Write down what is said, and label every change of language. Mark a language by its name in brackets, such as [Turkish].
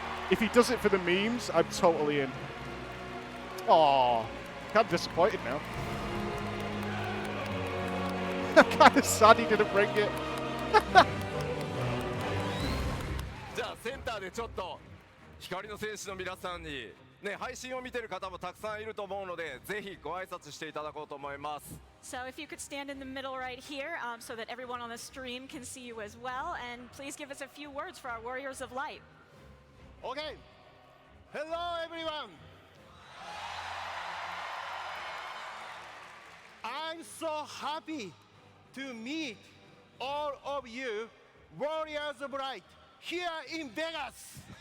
[English] If he does it for the memes, I'm totally in. Aw, kind of disappointed now. Kind of sad he didn't bring it. [Japanese] じゃあセンターでちょっと光の戦士の皆さんに、ね、配信を見てる方もたくさんいると思うので、ぜひご挨拶していただこうと思います。 [English] So if you could stand in the middle right here so that everyone on the stream can see you as well, and please give us a few words for our warriors of light. Okay. Hello, everyone. I'm so happy to meet all of you, warriors of light, here in Vegas.